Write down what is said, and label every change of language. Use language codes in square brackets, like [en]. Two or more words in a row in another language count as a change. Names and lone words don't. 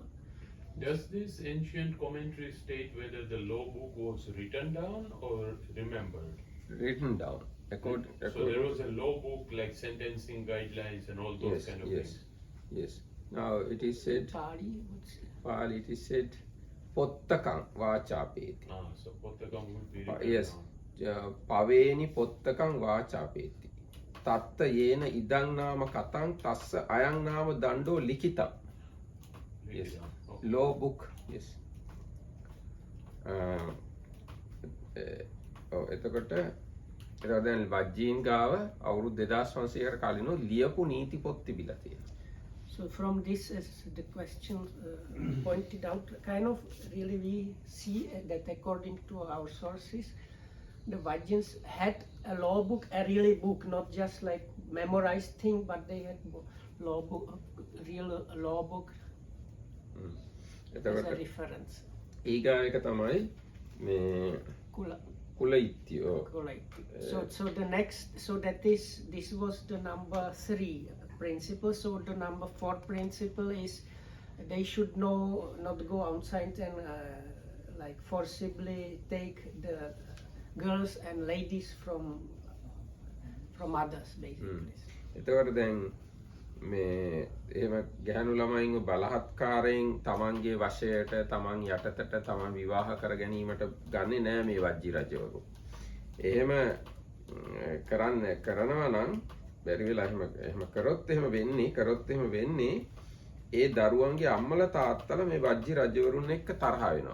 [en] Does this ancient commentary state whether the law book was written down or remembered? Written down. So there was a law book like sentencing guidelines and all those kind of things. Yes. Now it is said. Pali, what's it? Pali, it is said. [pi] Pottakam vachapeti. [en] So pottakam would be written Yes. down. [pi] Paveni pottakam vachapeti. Tatta yena idang nama katang tassa ayang nama dando likitam. [en] Yes. Okay. Law book. Yes. [si] එතකොට දැන් වජ්ජීන් ගාව අවුරුදු 2500කට කලින් ලියපු නීති පොත් තිබිලා තියෙනවා. [en] So from this, as the question pointed out, kind of really we see that according to our sources, the Vajjins had a law book, a really book, not just like memorized thing, but they had law book, real law book as a reference. [si] ඊගාව එක තමයි මේ කුලයිත්‍යෝ. [en] So the next, so that is, this was the number 3 principle. So the number 4 principle is they should not go outside and like forcibly take the girls and ladies from others, basically. [si] එතකොට දැන් මේ එහෙම ගැහණු ළමයින්ව බලහත්කාරයෙන් තමන්ගේ වශයට තමන් යටතට තමන් විවාහ කර ගැනීමට ගන්නේ නෑ මේ වජ්ජි රජවරු. එහෙම කරනවා නම් බැරි වෙලා එහෙම කරොත් එහෙම වෙන්නේ ඒ දරුවන්ගේ අම්මලා තාත්තලා මේ වජ්ජි රජවරුන් එක්ක තරහ වෙනවා.